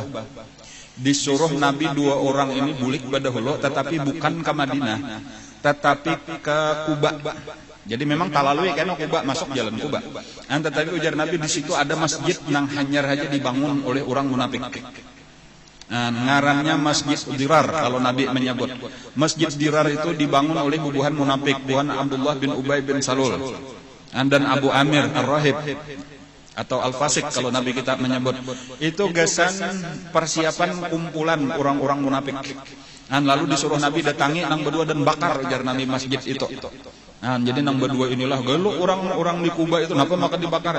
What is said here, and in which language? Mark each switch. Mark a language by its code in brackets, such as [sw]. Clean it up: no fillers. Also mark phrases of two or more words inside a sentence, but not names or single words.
[bjn] Disuruh Nabi 2 orang ini bulik berdahulu, tetapi bukan ke Madinah, tetapi ke Kuba. Jadi memang talalui kan Kuba, masuk jalan Kuba. Tetapi ujar Nabi di situ ada masjid yang hanyar saja dibangun oleh orang munafik. Ngarannya Masjid Dirar kalau Nabi menyebut. Masjid Dirar itu dibangun oleh bubuhan munafik, bubuhan Abdullah bin Ubay bin Salul dan Abu Amir Ar-Rahib atau Al-Fasik kalau Nabi kita menyebut. Itu gasan persiapan kumpulan orang-orang munafik. Lalu disuruh Nabi datangi nang berdua dan bakar ujar Nabi masjid itu. Jadi nang berdua inilah gelo orang-orang di Kuba itu kenapa maka dibakar?